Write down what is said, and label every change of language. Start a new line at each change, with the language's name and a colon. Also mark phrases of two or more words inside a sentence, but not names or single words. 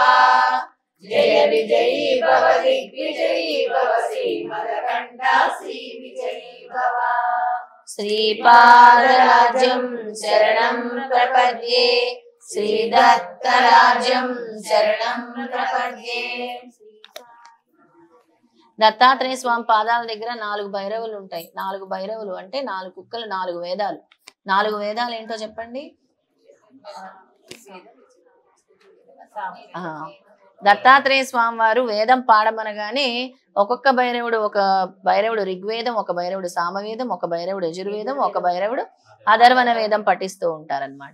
Sanskrit: जय विजयी भव दिग्विजयी भव श्रीमदखण्डा श्री विजयी भव श्रीपादराज्यं शरणं प्रपद्ये श्रीदत्तराज्यं शरणं प्रपद्ये
Telugu: దత్తాత్రేయ స్వామి పాదాల దగ్గర 4 భైరవులు ఉంటాయి. 4 భైరవులు అంటే 4 కుక్కలు, 4 వేదాలు. 4 వేదాలు ఏంటో చెప్పండి. దత్తాత్రేయ స్వామి వారు వేదం పాడమనగానే ఒక్కొక్క భైరవుడు, ఒక భైరవుడు ఋగ్వేదం, ఒక భైరవుడు సామవేదం, ఒక భైరవుడు యజుర్వేదం, ఒక భైరవుడు అధర్వణ వేదం పఠిస్తూ ఉంటారన్నమాట.